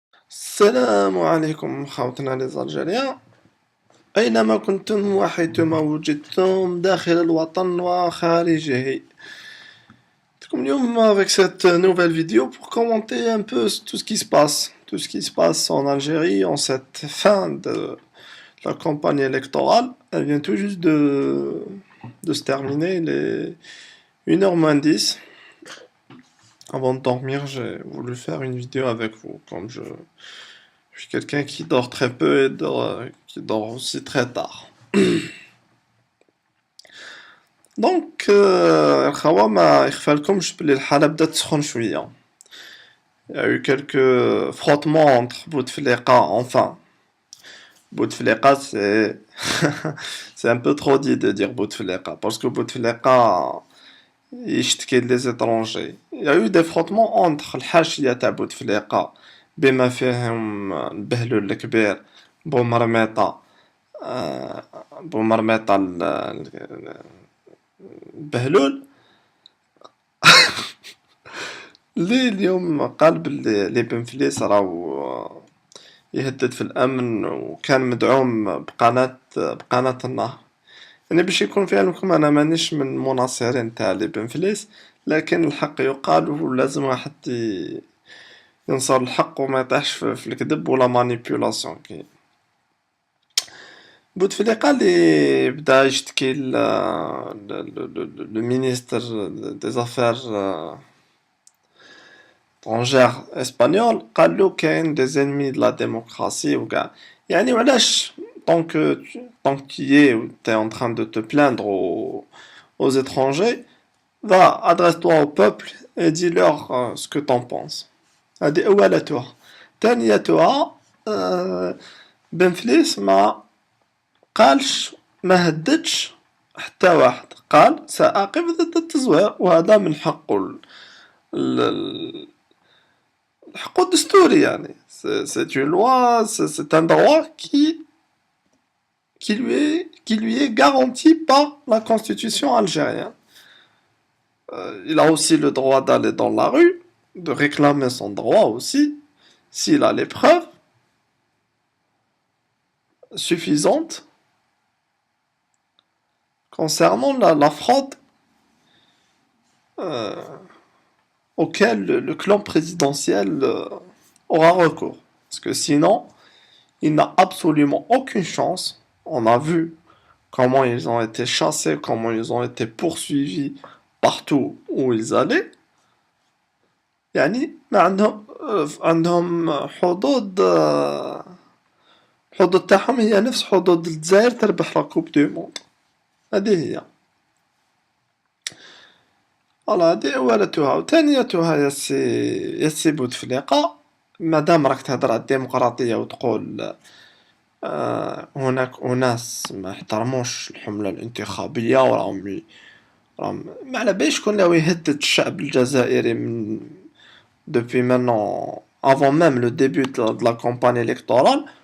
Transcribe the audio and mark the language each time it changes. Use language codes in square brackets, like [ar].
[ar] السلام عليكم خوتنا الجزائريين، أينما كنتم وحيثما وجدتم داخل الوطن وخارجه. [fr] comme [ar] اليوم [fr] avec cette nouvelle vidéo pour commenter un peu tout ce qui se passe, tout ce qui se passe en Algérie en cette fin de la campagne électorale. Elle vient tout juste de se terminer, il est 1h moins 10. Avant de dormir, j'ai voulu faire une vidéo avec vous, comme je suis quelqu'un qui dort très peu et qui dort aussi très tard. [ar] دونك الخوا ما يخفالكمش بلي الحالة بدات تسخن شوية. [fr] Il y a eu quelques frottements entre Bouteflika, enfin. Bouteflika, c'est un peu trop dit de dire Bouteflika, parce que Bouteflika [ar] يشتكي [fr] les étrangers. Il y a eu des frottements entre [ar] الحاشية تاع بوتفليقة بما فيهم البهلول الكبير بومرميطة، بومرميطة البهلول اللي اليوم قال بلي بن فليس راهو يهدد في الأمن وكان مدعوم بقناة النهر. يعني باش يكون في علمكم أنا مانيش من مناصرين تاع لي بن فليس، لكن الحق يقال ولازم واحد ينصر الحق وما يطيحش في الكذب ولا مانيبيولاسيون. كي بوتفليقة اللي بدا يشتكي لو مينيستر دي زافير étrangères اسبانيول، قالو كاين دي [fr] ennemis de la démocratie [ar] وكاع. يعني وعلاش [fr] tant que tu y es ou t'es en train de te plaindre aux étrangers, va, adresse-toi au peuple et dis-leur ce que t'en penses. [ar] هادي أولتها. ثانيتها بن فليس ما قالش، ما هددش حتى واحد، قال سأقف ضد التزوير وهذا من حقه حقه الدستوري. يعني [fr] c'est une loi, c'est un droit qui lui est garanti par la constitution algérienne. Il a aussi le droit d'aller dans la rue, de réclamer son droit aussi, s'il a les preuves suffisantes concernant la fraude auquel le clan présidentiel aura recours. Parce que sinon, il n'a absolument aucune chance. On a vu comment ils ont été chassés, comment ils ont été poursuivis partout où ils allaient. [ar] يعني ما عندهم حدود، الحدود تاعهم هي نفس حدود الجزائر تربح لا كوب دو موند. هذه هي. فوالا هذه أولتها. وثانيتها يا سي بوتفليقة، مادام راك تهدر على الديمقراطية وتقول هناك أناس ما احترموش الحملة الانتخابية وراهم ما على باليش شكون راهو يهدد الشعب الجزائري من [fr] depuis maintenant, avant même le début de la campagne électorale.